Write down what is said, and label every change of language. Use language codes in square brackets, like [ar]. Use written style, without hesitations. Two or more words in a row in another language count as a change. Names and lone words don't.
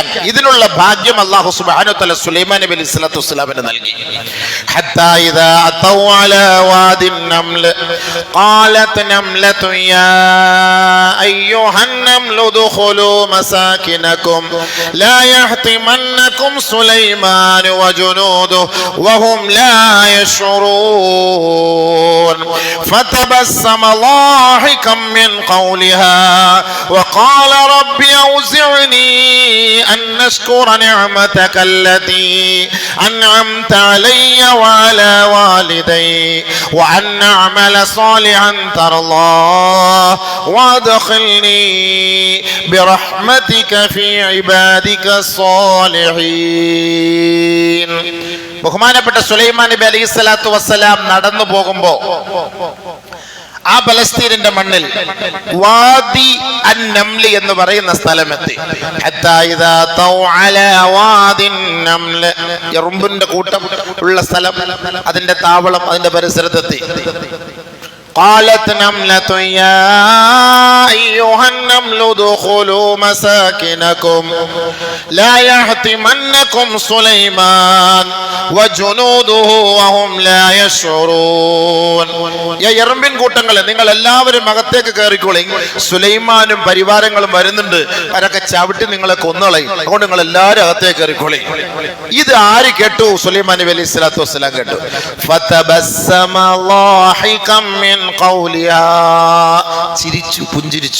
[ml] ഇതിനുള്ള ഭാഗ്യം അല്ലാഹു [ar] سبحانه وتعالى [ml] സുലൈമാൻ നബി [ar] عليه الصلاة والسلام [ml] നൽകി. [ar] حتى إذا أتوا على وادي النمل قالت نملة يا أيها النمل ادخلوا مساكنكم لا يحطمنكم سليمان وجنوده وهم لا يشعرون فتبسم ضاحكا من قولها وقال رب أوزعني أن أشكر نعمتك التي أنعمت علي وعلى والدي وأن أعمل صالحا ترضاه وأدخلني برحمتك في عبادك الصالحين. [ml] ബഹുമാനപ്പെട്ട സുലൈമാൻ നബി [ar] عليه الصلاة والسلام [ml] നടന്നു പോകുമ്പോ ആ പലസ്തീനിന്റെ മണ്ണിൽ വാദി അൻ നംല് എന്ന് പറയുന്ന സ്ഥലമെത്തി. [ar] حتى إذا أتوا على وادي النمل, [ml] എറുമ്പിന്റെ കൂട്ടം ഉള്ള സ്ഥലം, അതിന്റെ താവളം, അതിന്റെ പരിസരത്തെത്തി. [ar] قالت نملة يا أيها النمل ادخلوا مساكنكم لا يحطمنكم سليمان وجنوده وهم لا يشعرون. [ml] എറുമ്പിൻ കൂട്ടങ്ങളെ, നിങ്ങൾ എല്ലാവരും അകത്തേക്ക് കയറിക്കോളി, സുലൈമാനും പരിവാരങ്ങളും വരുന്നുണ്ട്, അവരൊക്കെ ചവിട്ടി നിങ്ങളെ കൊന്നുകളയും, അതുകൊണ്ട് നിങ്ങൾ എല്ലാവരും അകത്തേക്ക് കയറിക്കോളി. ഇത് ആര് കേട്ടു? സുലൈമാൻ നബി [ar] عليه الصلاة والسلام [ml] കേട്ടു. [ar] فتبسم ضاحكا من قولها, [ml] ചിരിച്ചു, പുഞ്ചിരിച്ചു.